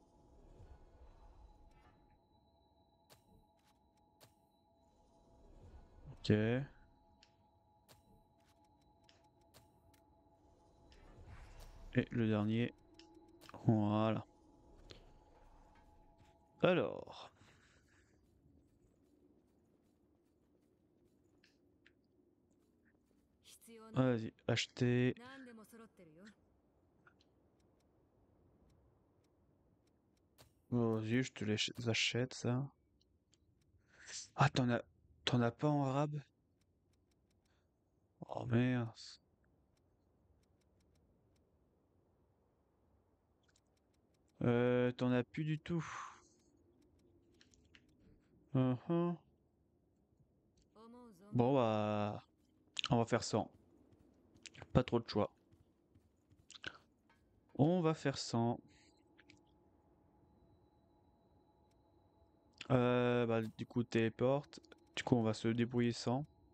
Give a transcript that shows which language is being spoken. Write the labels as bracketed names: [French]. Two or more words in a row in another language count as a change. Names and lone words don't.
[French] Ok. Et le dernier. Voilà. Alors, [Japanese] 必要なら [French] vas-y, acheter. [Japanese] 何でも揃ってるよ。 [French] Vas-y, je te les achète ça. Ah, t'en as pas en arabe? Oh merde. T'en as plus du tout. Uhum. [Japanese] 思う存分 [French] Bon bah, on va faire 100. Pas trop de choix. On va faire 100. Bah du coup téléporte. Du coup on va se débrouiller sans.